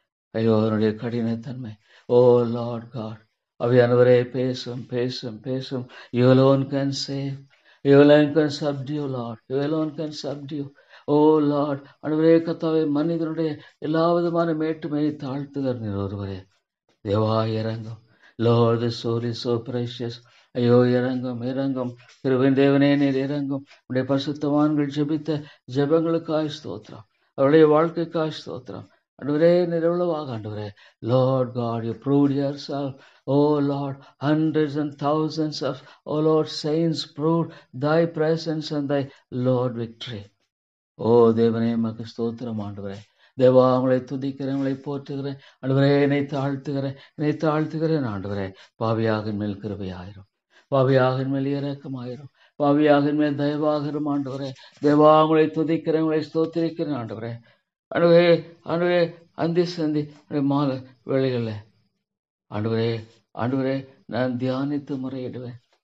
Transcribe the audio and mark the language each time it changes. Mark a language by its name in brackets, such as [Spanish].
[Tamil] ஐயோ, என்னுடைய கடினத்தன்மை. [English] oh Lord God, [Tamil] அவையானவரே, பேசும். [English] You alone can save. You alone can subdue, Lord. You alone can subdue. [Tamil] Oh Lord, ஆண்டவரே கர்த்தாவே, மனிதனுடைய எல்லா விதமான மேட்டுமையை தாழ்த்துகிற நீர் ஒருவரே. தேவா, இறங்கும். [English] Lord, the soul is so precious. [Tamil] ஐயோ, இறங்கும். கிருபையின் தேவனே, நீர் இறங்கும். உடைய பரிசுத்தவான்கள் ஜெபித்த ஜெபங்களுக்காய் ஸ்தோத்திரம். அவருடைய வாழ்க்கைக்காய் ஸ்தோத்திரம். ஆண்டவரே, நீர் எவ்வளவாக ஆண்டவரே. [English] Lord God, you proved yourself. Oh Lord, hundreds and thousands of, oh Lord, saints proved thy presence and thy Lord victory. [Tamil] ஓ தேவனே, மக்கு ஸ்தோத்திரம் ஆண்டவரே. தேவா, உங்களை துதிக்கிறேன், உங்களை போற்றுகிறேன் ஆண்டவரே. என்னை தாழ்த்துகிறேன் ஆண்டவரே. பாவியாகின் மேல் கிருபையாயிரும், பாவியாகின் மேல் இரக்கமாயிரும், பாவியாகின் மேல் தயவாகிரும் ஆண்டவரே. தேவா, உங்களை துதிக்கிறேன், உங்களை ஸ்தோத்திரிக்கிறேன் ஆண்டவரே. ஆண்டவரே, அந்தி சந்தி மாலை வேளைகளில் ஆண்டவரே, நான் தியானித்து முறையிடுவேன்.